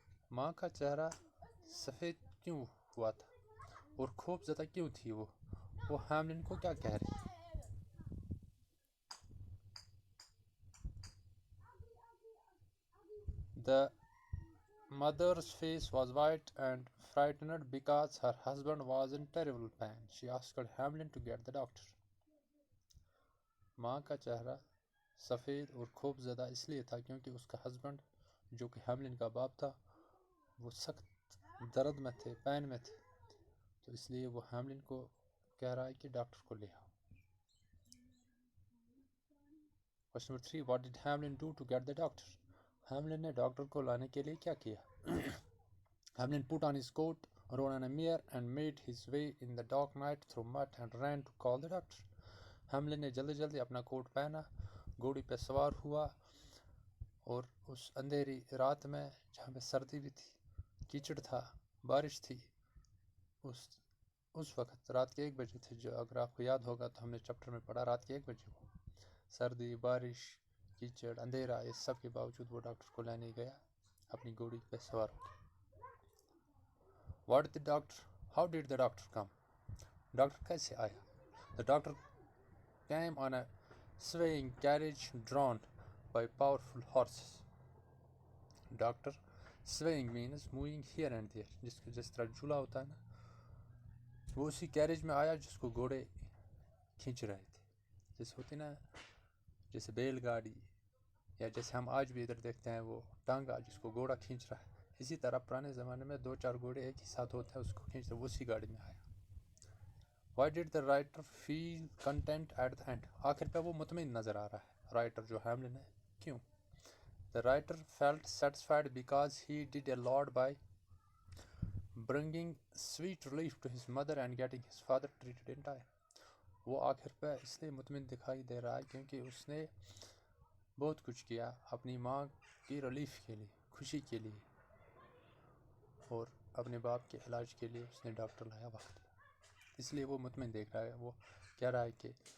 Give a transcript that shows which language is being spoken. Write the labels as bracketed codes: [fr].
[ur] ماں کا چہرہ سفید کیوں ہوا تھا اور خوف زدہ کیوں تھی؟ وہ ہیملن کو کیا کہہ رہی؟ [en] The mother's face was white and frightened because her husband was in terrible pain. She asked Hamlin to get the doctor. [ur] ماں کا چہرہ سفید اور خوف زدہ اس لیے تھا کیونکہ اس کا ہسبینڈ، جو کہ ہیملن کا باپ تھا، وہ سخت درد میں تھے، پین میں تھے، تو اس لیے وہ ہیملن کو کہہ رہا ہے کہ ڈاکٹر کو لے آؤ۔ [en] Question number 3, what did Hamlin do to get the doctor? [ur] Hamlin نے ڈاکٹر کو لانے کے لیے کیا کیا؟ [en] Hamlin put on his coat, rode on a mare, and made his way in the dark night through mud and ran to call the doctor. [ur] Hamlin نے جلدی جلدی اپنا کوٹ پہنا، گھوڑی پہ سوار ہوا، اور اس اندھیری رات میں جہاں پہ سردی بھی تھی، کیچڑ تھا، بارش تھی، اس وقت رات کے 1 بجے تھے، جو اگر آپ کو یاد ہوگا تو ہم نے چیپٹر میں پڑھا، رات کے 1 بجے کو سردی، بارش، کیچڑ، اندھیرا، اس سب کے باوجود وہ ڈاکٹر کو لینے گیا اپنی گھوڑی پہ سوار ہو کے۔ [en] How did the doctor come? [ur] Doctor کیسے آیا؟ [en] The doctor came on a swaying carriage drawn by powerful horses. [ur] Doctor [en] swaying means moving here and there، [ur] جس طرح جھولا ہوتا ہے نا، وہ اسی کیریج میں آیا جس کو گھوڑے کھینچ رہے تھے، جیسے ہوتی نا، جیسے بیل گاڑی، یا جیسے ہم آج بھی ادھر دیکھتے ہیں وہ ٹانگا جس کو گھوڑا کھینچ رہا ہے، اسی طرح پرانے زمانے میں 2-4 گھوڑے ایک ہی ساتھ ہوتے ہیں، اس کو کھینچ رہے، وہ اسی گاڑی میں آیا۔ [en] Why did the writer feel content at the end? [ur] آخر پہ وہ مطمئن نظر آ رہا ہے، رائٹر جو ہیملن ہے، کیوں؟ [en] The writer felt satisfied because he did a lot by bringing sweet relief to his mother and getting his father treated in time. [ur] وہ آخر پہ اس لیے مطمئن دکھائی دے رہا ہے کیونکہ اس نے بہت کچھ کیا اپنی ماں کی ریلیف کے لیے، خوشی کے لیے، اور اپنے باپ کے علاج کے لیے اس نے ڈاکٹر لایا وقت پہ، اس لیے وہ مطمئن دیکھ رہا ہے۔ وہ کہہ رہا ہے کہ